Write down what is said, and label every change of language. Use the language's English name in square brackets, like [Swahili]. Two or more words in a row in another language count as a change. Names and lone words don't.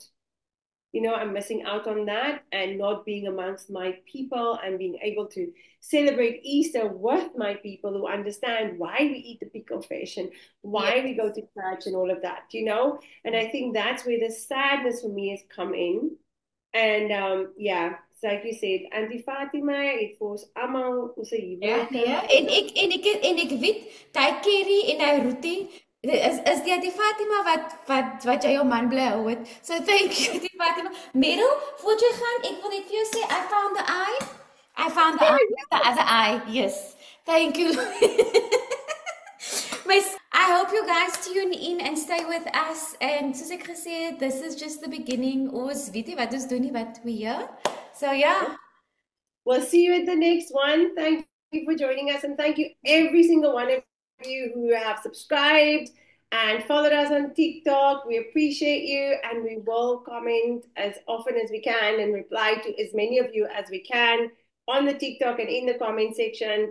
[English] I'm missing out on that and not being amongst my people and being able to celebrate Easter with my people who understand why we eat the pickle fish and Yes. why we go to church and all of that. And I think that's where the sadness for me has come in. And yeah, so like you said, Auntie Fatima, it was [Afrikaans] allemaal ons Ja, nee. huwelike. En ek weet, daai curry en daai roti is die Fatima wat jy jou man bly hou het. [English] So thank you, [Afrikaans] die Fatima. Meryl, voor jy gaan, ek wil net vir jou sê, [English] I found the eye. I found the eye, the other eye. Yes. Thank you. I hope you guys tune in and stay with us. [Afrikaans] And soos ek gesê het, [English] this is just the beginning. [Afrikaans] Ons weet nie wat ons doen nie, [English] but we here. So yeah. We'll see you at the next one. Thank you for joining us, and thank you every single one of you who have subscribed and followed us on TikTok. We appreciate you, and we will comment as often as we can and reply to as many of you as we can on the TikTok and in the comment section.